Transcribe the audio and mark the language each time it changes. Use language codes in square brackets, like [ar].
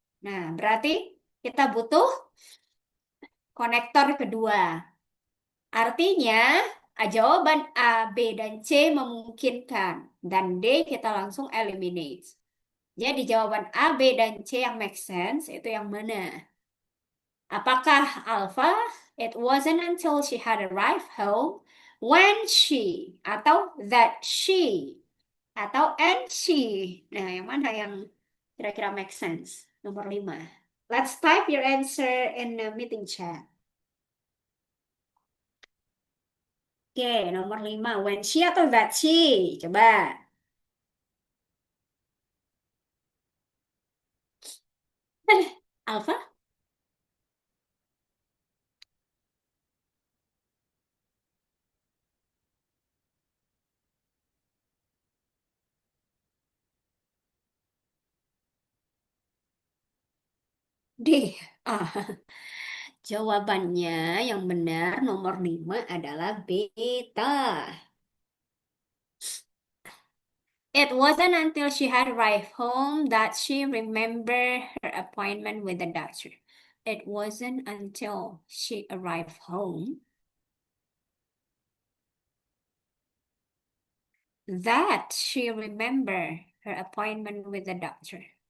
[id] Nah, berarti kita butuh konektor kedua. Artinya, jawaban A, B, dan C memungkinkan. Dan D kita langsung eliminate. Jadi jawaban A, B, dan C yang [en] make sense [id] itu yang mana? Apakah Alpha? [en] It wasn't until she had arrived home when she [id] atau [en] that she atau and she. [id] Nah, yang mana yang kira-kira [en] make sense? [id] Nomor 5. [en] Let's type your answer in the meeting chat. [id] Oke, nomor 5. [en] When she [id] atau [en] that she? [id] Coba. Alpha? D. Ah, jawabannya yang benar nomor 5 adalah beta. [en] It wasn't until she had arrived home that she remembered her appointment with the doctor. It wasn't until she arrived home that she remembered her appointment with the doctor.